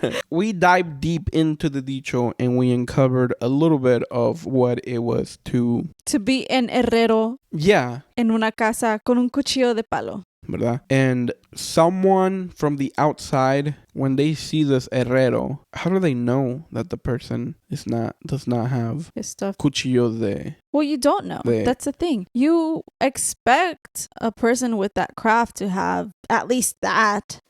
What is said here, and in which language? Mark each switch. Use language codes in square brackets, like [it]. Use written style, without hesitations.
[en] We dived deep into the dicho and we uncovered a little bit of what it was to be an herrero. Yeah. [es] En una casa con un cuchillo de palo. ¿Verdad? [en] And someone from the outside, when they see this herrero, how do they know that the person does not have his stuff? [es] Cuchillo de... [en] Well, you don't know. That's the thing. You expect a person with that craft to have at least that.